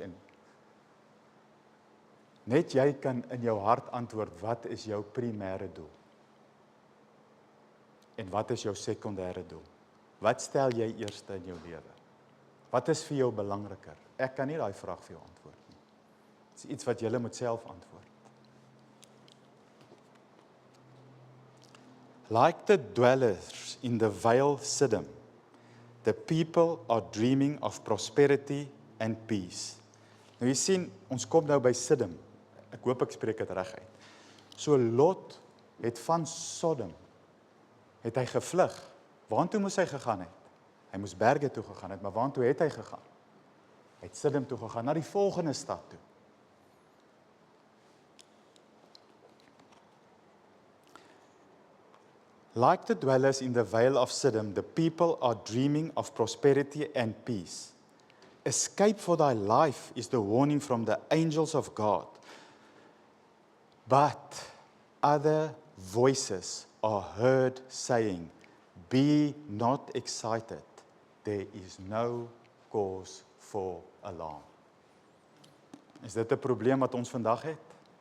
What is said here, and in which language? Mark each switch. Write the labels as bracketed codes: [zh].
[af] En net jy kan in jou hart antwoord, wat is jou primêre doel? En wat is jou sekondêre doel? Wat stel jy eerste in jou lewe? Wat is vir jou belangriker? Ek kan nie daai vraag vir jou antwoord nie. Dit is iets wat jy moet self antwoord. [en] Like the dwellers in the Vale Siddim, the people are dreaming of prosperity and peace. [af] Nou jy sien, ons kom nou by Siddim. Ek hoop ek spreek dit reg uit. So Lot het van Sodom, het hy gevlug. Waartoe moes hy gegaan het? Hy moes berge toe gegaan het, maar waartoe het hy gegaan? Hy het Siddim toe gegaan, na die volgende stad toe. [en] Like the dwellers in the Vale of Siddim, the people are dreaming of prosperity and peace. Escape for thy life is the warning from the angels of God. But other voices are heard saying, be not excited, there is no cause for alarm. [af] Is dit 'n probleem wat ons vandag het?